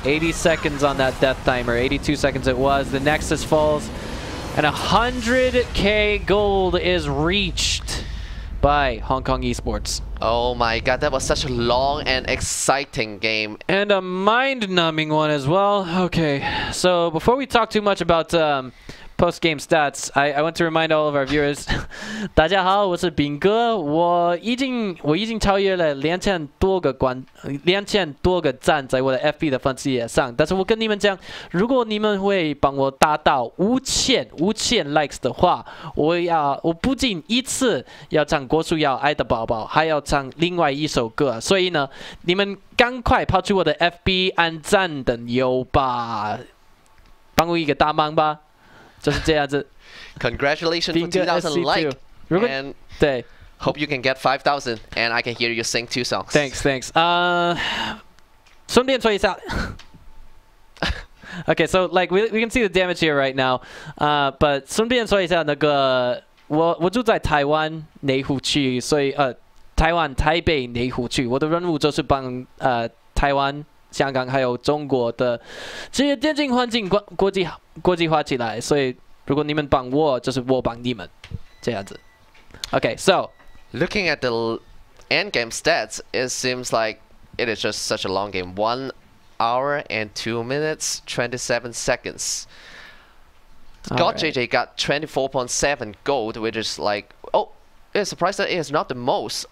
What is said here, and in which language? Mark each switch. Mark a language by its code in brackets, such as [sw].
[en] 80 seconds on that death timer. 82 seconds it was. The Nexus falls, and 100k gold is reached by Hong Kong eSports. Oh my god, that was such a long and exciting game. And a mind-numbing one as well. Okay, so before we talk too much about post-game stats, I want to remind all of our viewers [zh] 大家好，我是炳哥，我已经超越了2000多个赞在我的 FB 的粉丝页上，但是我跟你们讲，如果你们会帮我达到5000 likes 的话，我不仅一次要唱郭书瑶爱的宝宝，还要唱另外一首歌，所以呢，你们赶快跑去我的 FB 按赞等油吧，帮我一个大忙吧。就是这样子。 [en] Congratulations for 2,000 likes. And hope you can get 5,000 and I can hear you sing 2 songs. Thanks. [zh] 顺便说一下。 [en] Okay, so like we can see the damage here right now. [zh] But 顺便说一下，那个我住在台湾内湖区，所以台北内湖区，我的任务就是帮台湾、香港还有中国的职业电竞环境国际化起来，所以如果你们帮我，就是我帮你们，这样子。 [en] Okay, so looking at the end game stats, it seems like it is just such a long game. 1 hour and 2 minutes, 27 seconds. JJ got 24.7 gold, which is like, oh, it's surprised that it is not the most.